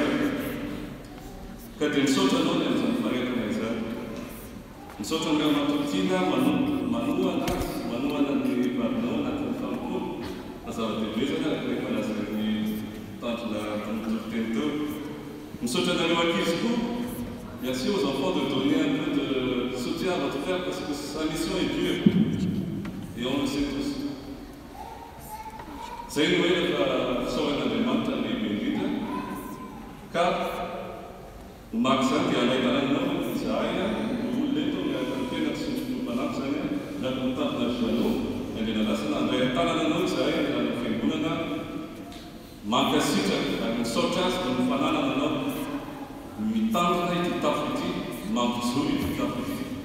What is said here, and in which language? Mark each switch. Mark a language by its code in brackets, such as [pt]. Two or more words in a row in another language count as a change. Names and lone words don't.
[mg] Ka dia misaotra anao ny amin'izany faharetana izany. Misaotra ny matotiana manohana ny valinao anatin'ny fampolo. Zava-dehibe zany araka rehefa lazain'ny tandrina teny teo. Misaotra anareo ankizy koa. [fr] Merci aux enfants de donner un peu de soutien à votre frère parce que sa mission est dure. Et on le sait tous. [mg] Zay no hoe rehefa fisaorana Andriamanitra Ka maky zany dia anaitananao izahay ololeto miarakatena tsy mitompanafy zany na mitandina janot andrena lasana andray tanananao izahay ana fiangonana mankasitraka ary misaotra azy no mifananana anao mitandrina ity tafo ity mampizory ity tafo ity